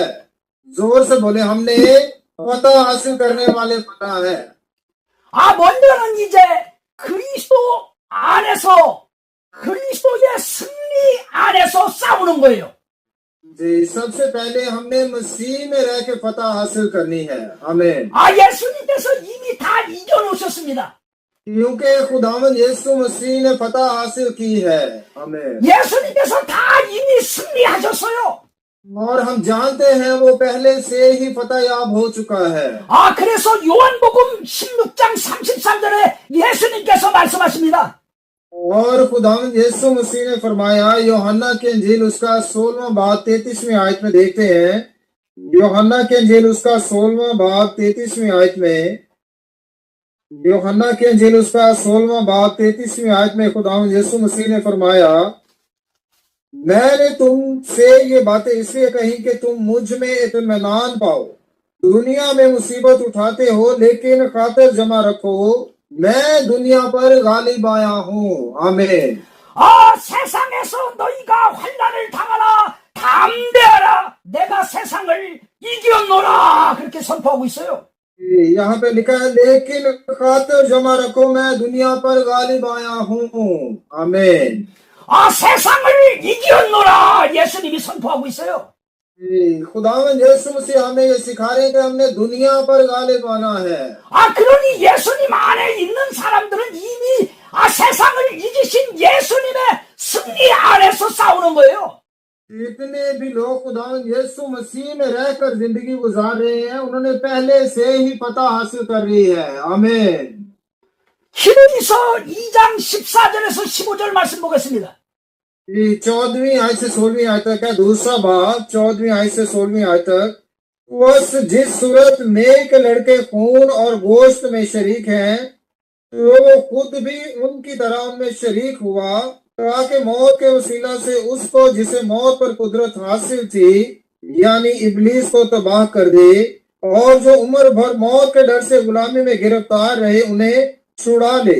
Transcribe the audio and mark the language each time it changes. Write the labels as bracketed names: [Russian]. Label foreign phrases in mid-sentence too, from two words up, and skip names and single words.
[Urdu] زور سے بولے ہم نے فتح حاصل کرنے والے بننا ہے. [Korean] 먼저는 이제 그리스도 안에서 그리스도의 승리 안에서 싸우는 거예요. [Urdu] جی سب سے پہلے ہم نے مسیح میں رہ کے فتح حاصل کرنی ہے آمین. [Korean] 예수님께서 이미 다 이겨놓으셨습니다. [Urdu] کیونکہ خداون یسوع مسیح نے فتح حاصل کی ہے آمین. [Korean] 예수님께서 다 이미 승리하셨어요. [Urdu] اور ہم جانتے ہیں وہ پہلے سے ہی فتح یاب ہو چکا ہے. [Korean] 그래서 요한복음 16장 33절에 예수님께서 말씀하십니다. [Urdu] اور خداوند یسوع مسیح نے فرمایا یوحنا کی انجیل اس کا 16واں باب 33ویں آیت میں دیکھتے ہیں. یوحنا کی انجیل اس کا 16واں باب 33ویں آیت میں یوحنا کی انجیل اس کا 16واں باب 33ویں آیت میں خداوند یسوع مسیح نے فرمایا میں نے تم سے یہ باتیں اس لیے کہی کہ تم مجھ میں اطمینان پاؤ. دنیا میں مصیبت اٹھاتے ہو لیکن خاطر جمع رکھو میں دنیا پر غالب آیا ہوں آمین. [Korean] 세상에서 너희가 환난을 당하나 담대하라 내가 세상을 이겼노라 그렇게 선포하고 있어요. [Urdu] یہاں پہ لکھا ہے، لیکن خاطر جمع رکھو، میں دنیا پر غالب آیا ہوں. آمین. [Korean] 세상을 이겼노라 예수님이 선포하고 있어요. [Urdu] خداون یسوع مسیح ہمیں یہ سکھا رہے ہیں کہ ہم نے دنیا پر غالب آنا ہے. [Korean] 그러니 예수님 안에 있는 사람들은 이미 세상을 이기신 예수님의 승리 안에서 싸우는 거예요. [Urdu] جتنے بھی لوگ خداون یسوع مسیح میں رہ کر زندگی گزار رہے ہیں، انہوں نے پہلے سے ہی پتا حاصل کر لی ہے. آمین. [Korean] 히브리서 2장 14절에서 15절 말씀 बो겠습니다. [Urdu] 14ویں آیت سے 16ویں آیت تک ہے دوسرا باب، 14ویں آیت سے 16ویں آیت تک. اس جس صورت میں کے لڑکے خون اور گوشت میں شریک ہیں، وہ خود بھی ان کی طرح ان میں شریک ہوا، تاکہ موت کے وسیلہ سے اس کو جسے موت پر قدرت حاصل تھی، یعنی ابلیس کو تباہ کر دے، اور جو عمر بھر موت کے ڈر سے غلامی میں گرفتار رہے انہیں چھڑا لے.